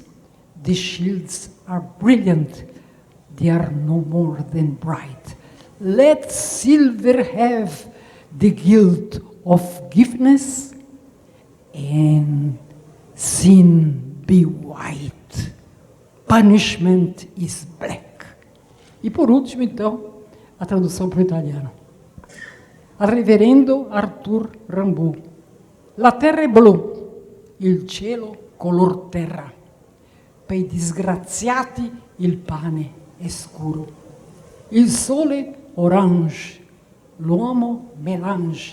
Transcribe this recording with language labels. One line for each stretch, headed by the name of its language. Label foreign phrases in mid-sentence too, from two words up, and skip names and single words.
English: The shields are brilliant, they are no more than bright. Let silver have the guilt of forgiveness, and sin be white. Punishment is black.
Portuguese: E por último, então, a tradução para o italiano.
Italian: Al reverendo Arthur Rimbaud. La terra è blu, il cielo color terra. Per i disgraziati il pane è scuro. Il sole orange, l'uomo melange.